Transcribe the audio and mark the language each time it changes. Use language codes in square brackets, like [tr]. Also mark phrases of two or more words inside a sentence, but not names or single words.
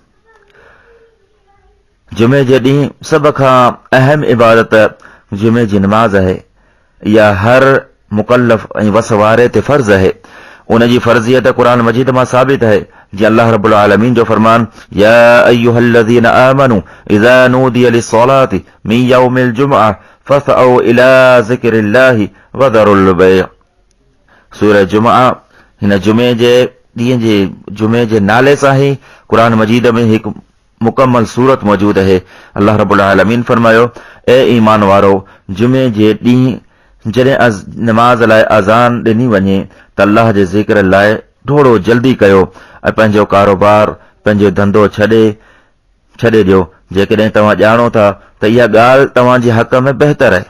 [sd] जुमे जे ॾींहुं सभ खां अहम इबादत जुमे जी नमाज़ आहे। इहा हर मुकल्लफ ऐं वस वारे ते फर्ज़ आहे। उन जी फर्ज़ियत क़ुरान मजीद मां साबित आहे जीअं अल्लाह रब्बुल आलमीन जो फरमान [ar] يا أيها الذين آمنوا إذا نودي للصلاة من يوم الجمعة فاسعوا إلى ذكر الله وذروا البيع. [sd] सूरह जुमअह हिन जुमे जे ॾींहं जे जुमे जे नाले सां ई क़ुरान मजीद में हिकु मुकम्मल सूरत मौजूद है। अल्लाह रब्बुल आलमीन फरमायो ए ईमान वारो जुमे जे ॾींहुं जॾहिं नमाज़ लाइ अज़ान ॾिनी वञे त अल्लाह जे ज़िक्र लाइ थोरो जल्दी कयो ऐं पंहिंजो कारोबार, पंहिंजो धंधो छॾे ॾियो जेकॾहिं तव्हां ॼाणो था त इहा ॻाल्हि तव्हांजे हक़ में बहितर आहे।